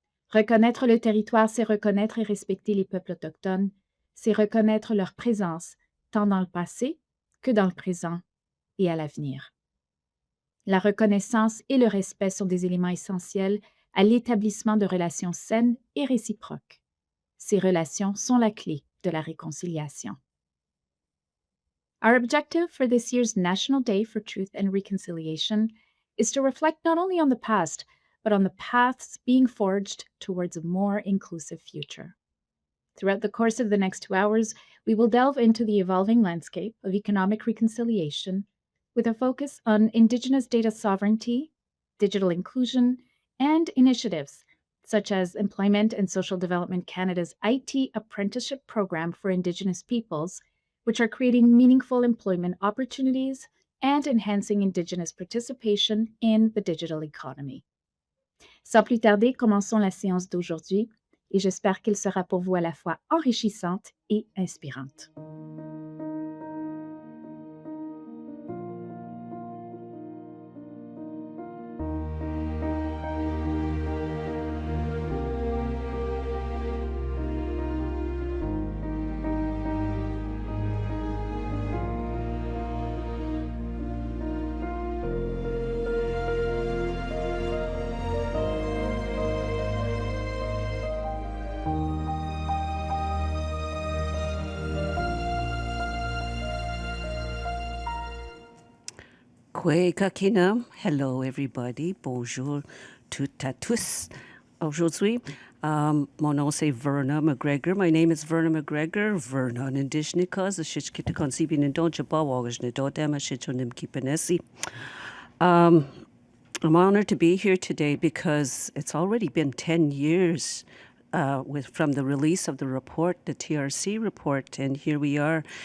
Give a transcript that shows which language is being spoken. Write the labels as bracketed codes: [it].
[fr] Reconnaître le territoire, c'est reconnaître et respecter les peuples autochtones, c'est reconnaître leur présence tant dans le passé que dans le présent et à l'avenir. La reconnaissance et le respect sont des éléments essentiels à l'établissement de relations saines et réciproques. Ces relations sont la clé de la réconciliation. [en] Our objective for this year's National Day for Truth and Reconciliation is to reflect not only on the past, but on the paths being forged towards a more inclusive future. Throughout the course of the next 2 hours, we will delve into the evolving landscape of economic reconciliation with a focus on Indigenous data sovereignty, digital inclusion, and initiatives such as Employment and Social Development Canada's IT apprenticeship program for Indigenous peoples, which are creating meaningful employment opportunities and enhancing Indigenous participation in the digital economy. Sans plus tarder, commençons la séance d'aujourd'hui et j'espère qu'elle sera pour vous à la fois enrichissante et inspirante. Hello everybody, [fr] bonjour toutes à tous. Aujourd'hui, mon nom c'est Verna McGregor. [en] My name is Verna McGregor. Verna an Indigenous cause the shit kita conceiving in don't jabawagers ne don't dama shit on them keepinesi. I'm honored to be here today because it's already been 10 years from the release of the report, the TRC report, and here we are.